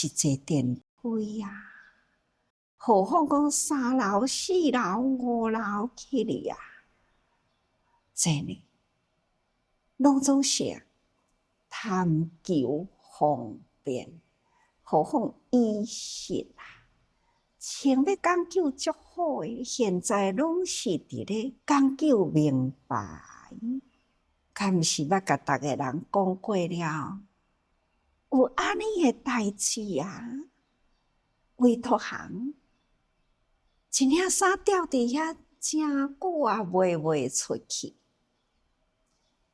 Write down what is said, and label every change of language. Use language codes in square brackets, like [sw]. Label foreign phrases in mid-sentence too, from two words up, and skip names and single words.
[nan] 坐电梯啊，何况讲3楼、4楼、5楼去哩啊，这呢，拢总是贪求方便，何况衣食啊，穿要讲究足好诶，现在拢是伫咧讲究明白，敢毋是捌甲逐个人讲过了？有安尼诶代志啊，委托行，一领衫吊伫遐真久啊，卖袂出去。